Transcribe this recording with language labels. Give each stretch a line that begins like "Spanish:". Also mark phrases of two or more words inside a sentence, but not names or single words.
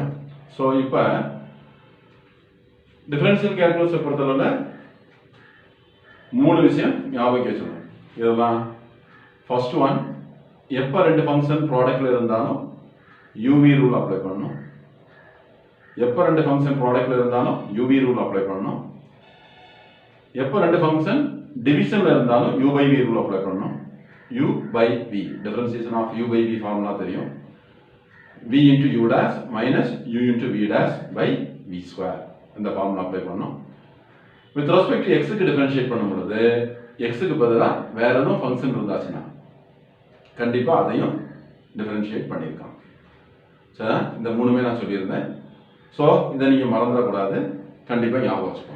Tamil: ஸோ இப்போ
English: differential calculus
Tamil: பொறுத்தளவில் 3 விஷயம் ஞாபகம் வச்சுக்கணும். இதெல்லாம்
English: first one,
Tamil: எப்போ 2 ஃபங்க்ஷன் ப்ராடக்ட்ல இருந்தாலும்
English: UV rule apply
Tamil: பண்ணணும். எப்போ 2 ஃபங்க்ஷன் ப்ராடக்ட்ல இருந்தாலும்
English: UV rule apply
Tamil: பண்ணணும். எப்போ 2 ஃபங்க்ஷன் டிவிஷன்ல இருந்தாலும்
English: u by v rule apply
Tamil: பண்ணணும்.
English: u by v, differentiation of u by v formula தெரியும். v into u dash minus u into v dash by v square
Tamil: இந்த ஃபார்முலா அப்ளை பண்ணணும்.
English: with respect to x
Tamil: க்கு டிஃபரன்ஷியேட் பண்ணும்போது x க்கு பதிலாக வேற எதுவும் ஃபங்க்ஷன் இருந்தாச்சுன்னா கண்டிப்பா அதையும் டிஃபரன்ஷியேட் பண்ணியிருக்காங்க. சரி, இந்த 3மே நான் சொல்லியிருந்தேன். ஸோ இதை நீங்கள் மறந்துடக்கூடாது, கண்டிப்பாக ஞாபகம் வச்சுக்கோங்க.